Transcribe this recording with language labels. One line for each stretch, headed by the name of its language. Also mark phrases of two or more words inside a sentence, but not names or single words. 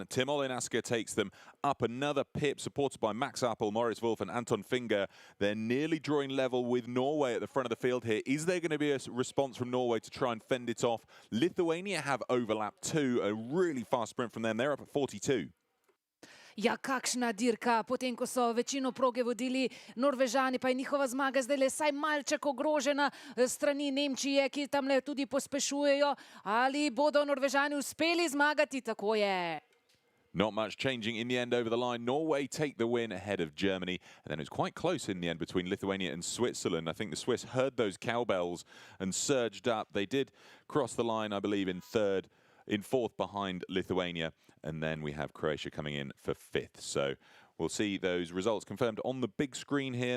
English: Tim Olinaska takes them up another pip, supported by Max Appel, Maurice Wolf and Anton Finger. They're nearly drawing level with Norway at the front of the field here. Is there going to be a response from Norway to try and fend it off? Lithuania have overlapped too. A really fast sprint from them. They're up at 42.
Slovenian: Ja, kakšna dirka, potem ko so večino proge vodili Norvežani, pa je njihova zmaga zdaj le saj malček ogrožena strani Nemčije, ki tamle tudi pospešujejo. Ali bodo Norvežani uspeli zmagati? Tako je.
English: Not much changing in the end over the line. Norway take the win ahead of Germany. And then it was quite close in the end between Lithuania and Switzerland. I think the Swiss heard those cowbells and surged up. They did cross the line, I believe, in fourth behind Lithuania. And then we have Croatia coming in for fifth. So we'll see those results confirmed on the big screen here.